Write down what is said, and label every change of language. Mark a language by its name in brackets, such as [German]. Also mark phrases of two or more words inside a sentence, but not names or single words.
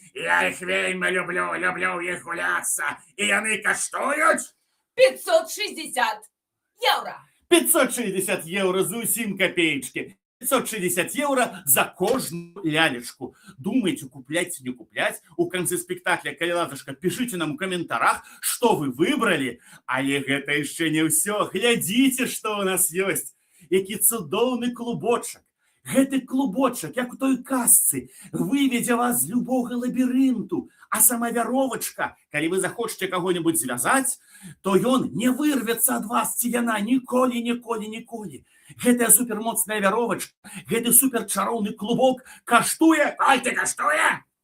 [Belarusian] Я іх вельмі люблю ў іх гуляцца. І яны каштуюць? €560. €560 зусім копеечкі. 560 евро за кожную лялечку. [Russian] Думаете, куплять, не куплять? У конце спектакля, [Belarusian] калі ласачка, [Russian] пишите нам у комментариях, что вы выбрали. [Belarusian] Але гэта [Russian] еще не все. Глядите, что у нас есть. [Belarusian] Які цудоўны клубочек. Гэты клубочек, як у той казцы, выведзе вас з любого лабірынту. А сама вяровачка, калі вы захочаце каго-нибудь звязаць, то ён не вырвецца ад вас, ці яна ніколі. Гэтая супермоцная вяровачка, гэты суперчароўны клубок каштуе, каштуе!